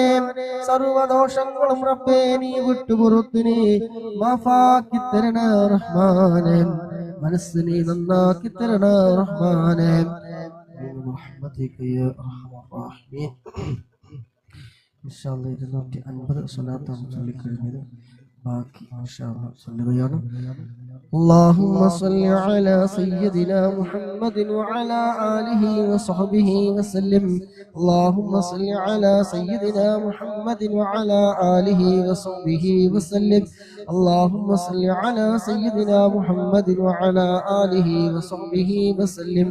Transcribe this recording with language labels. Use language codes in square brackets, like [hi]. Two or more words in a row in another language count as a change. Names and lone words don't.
[ml] സർവദോഷങ്ങളും റബ്ബേ നീ വിട്ടുപുറത്തു നീ മാഫാക്കി തരണേ റഹ്മാനെ. മനസ്സ് നീ നന്നാക്കി തരണേ റഹ്മാനെ. [ar] رحمتك يا أرحم الراحمين. إن شاء الله [ml] 250 സ്വലാത്താണ് ചൊല്ലിക്കഴിഞ്ഞത്. ബാക്കി [ar] إن شاء الله [ml] ചൊല്ലുകയാണ്. [ar] اللهم صل على سيدنا محمد وعلى آله وصحبه وسلم. اللهم صل على سيدنا محمد وعلى آله وصحبه وسلم. اللهم صل على سيدنا محمد وعلى آله وصحبه وسلم.